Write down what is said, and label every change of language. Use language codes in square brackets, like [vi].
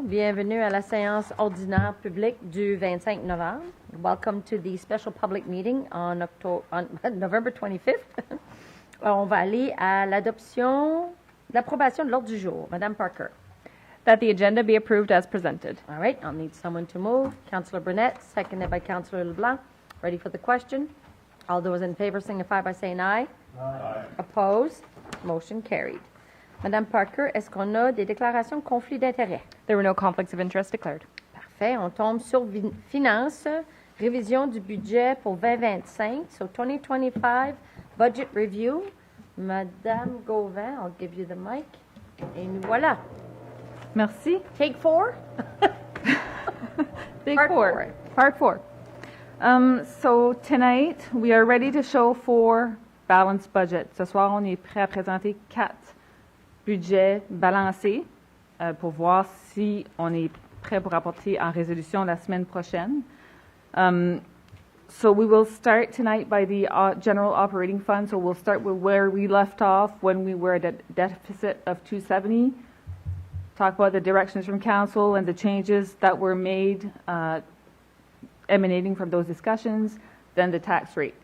[fr] Bienvenue à la séance ordinaire publique du 25 novembre. [en] Welcome to the special public meeting on November 25th. [fr] On va aller à l'approbation de l'ordre du jour. Madame Parker. [en] That the agenda be approved as presented. All right, I'll need someone to move. Councillor Burnett, seconded by Councillor LeBlanc. Ready for the question? All those in favor signify by saying aye. Aye. Opposed? Motion carried. [fr] Madame Parker, est-ce qu'on a des déclarations de conflit d'intérêt? [en] There were no conflicts of interest declared. [fr] Parfait. On tombe sur finance, révision du budget pour 2025. [en] So 2025 budget review. Madame Gauvin, I'll give you the mic. [fr] Et nous voilà. Merci. [en] Take 4. Part four. So tonight, we are ready to show 4 balanced budgets. [fr] Ce soir, on est prêt à présenter 4 budgets balancés pour voir si on est prêt pour apporter en résolution la semaine prochaine. [en] So we will start tonight by the general operating fund. So we'll start with where we left off when we were at a deficit of 270. Talk about the directions from council and the changes that were made emanating from those discussions, then the tax rate.